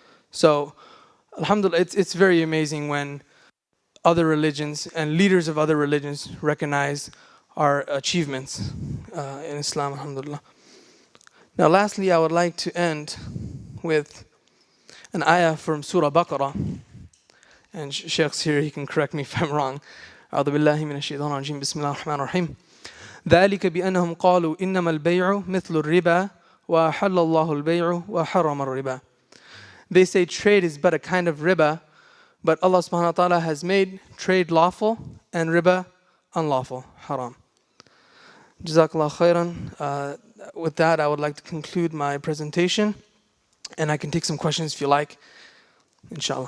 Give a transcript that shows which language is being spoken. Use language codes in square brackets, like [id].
[en] So, alhamdulillah, it's very amazing when other religions and leaders of other religions recognize our achievements in Islam, alhamdulillah. Now, lastly, I would like to end with an ayah from Surah Baqarah. And Sheikh's here, he can correct me if I'm wrong. [ar] أعوذ بالله من الشيطان الرجيم بسم الله الرحمن الرحيم ذلك بأنهم قالوا إنما البيع مثل الربا وأحل الله البيع وحرم الربا. [en] They say trade is but a kind of riba, but Allah subhanahu wa ta'ala has made trade lawful and riba unlawful, haram. Jazakallah khairan. With that, I would like to conclude my presentation, and I can take some questions if you like, inshallah.